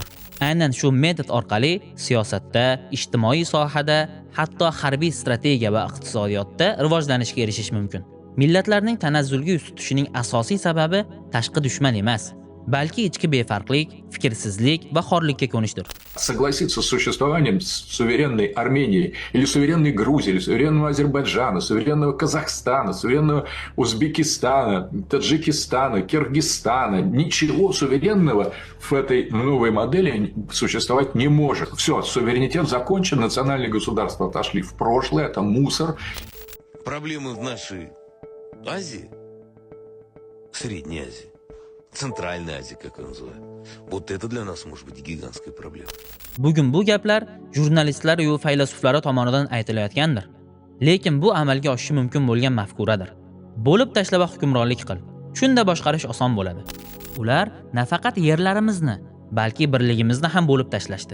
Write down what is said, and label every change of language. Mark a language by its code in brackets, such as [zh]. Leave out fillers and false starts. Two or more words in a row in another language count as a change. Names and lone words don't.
[uz] Aynan shu metod orqali siyosatda, ijtimoiy sohada, hatto harbiy strategiya va iqtisodiyotda rivojlanishga erishish mumkin. Millatlarning tanazzulga yuz tutishining asosiy sababi tashqi dushman emas, balki ichki befarqlik, fikrsizlik va xorlikka ko'nishdir. [ru] Согласиться с существованием суверенной Армении, или суверенной Грузии, или суверенного Азербайджана, суверенного Казахстана, суверенного Узбекистана, Таджикистана, Киргизстана, ничего суверенного в этой новой модели существовать не может. Все, суверенитет закончен, национальные государства отошли в прошлое, это мусор. проблемы в нашей Азии, Средней Азии, Центральной Азии, как ее называют, вот это для нас может быть гигантской проблемой. [uz] Bugun bu gaplar jurnalistlar va faylasuflari tomonidan aytilayotgandir. Lekin bu amalga oshishi mumkin bo'lgan mafkuradir. Bo'lib tashla va hukmronlik qil. Shunda boshqarish oson bo'ladi. Ular nafaqat yerlarimizni, balki birligimizni ham bo'lib tashlashdi.